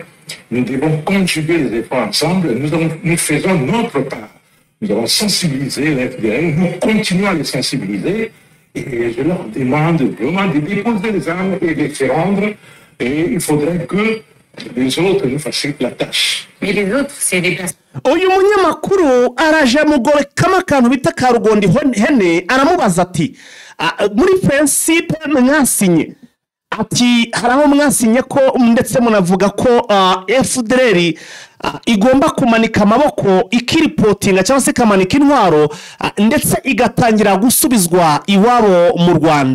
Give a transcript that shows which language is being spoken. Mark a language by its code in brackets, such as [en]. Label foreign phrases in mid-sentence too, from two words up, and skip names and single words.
[fr] Nous devons conjuguer les efforts ensemble. Nous faisons notre part. Nous avons sensibilisé les FDLR. Nous continuons à les sensibiliser. Et je leur demande vraiment de déposer les armes et de se rendre. Et il faudrait que les autres nous facilitent la tâche. Mais les autres, c'est des personnes. [rw] Uyu munyamakuru araje mugore kama kantu bita karugondi hene aramubaza ati muri principe mwasinye, ati haraho mwasinye ko ndetse munavuga ko FDLR igomba kumanika amaboko ikiripotinga cyangwa se kamanika intwaro ndetse igatangira gusubizwa iwabo mu Rwanda.